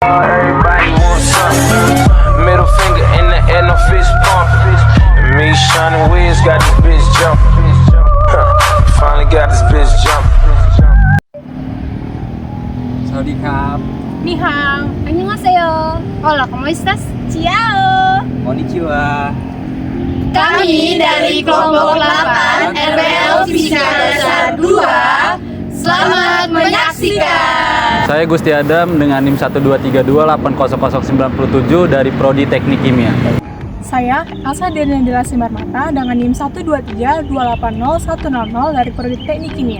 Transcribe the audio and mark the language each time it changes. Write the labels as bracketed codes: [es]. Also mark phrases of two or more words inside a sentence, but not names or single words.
[en] Everybody wants something. Middle finger in the air, no fist pump. And me, shining wheels, got this bitch jumping. Finally got this bitch jumping. [th] สวัสดีครับ [zh] 你好, [es] annyeonghaseyo. Hola, ¿cómo estás? [it] Ciao. [ja] Konnichiwa. [id] Kami dari kelompok 8 RBL Fisika Dasar 2. Selamat menyaksikan. Saya Gusti Adam dengan NIM 123280097 dari Prodi Teknik Kimia. Saya Elsa Daniela Simarmata dengan NIM 123280100 dari Prodi Teknik Kimia.